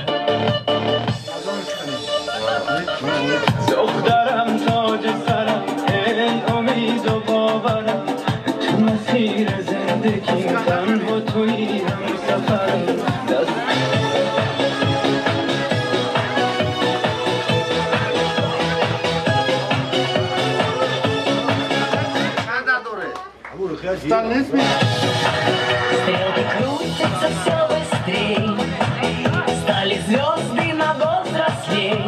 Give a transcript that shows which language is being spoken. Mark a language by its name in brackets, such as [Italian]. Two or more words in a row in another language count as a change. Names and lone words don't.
[Persian] دخترم تاج سرم، ای امید و باورم، تو مسیر زندگی تنها تویی هم سفرم. [Russian] Стрелки крутятся все быстрей, стали звезды на год взрослей.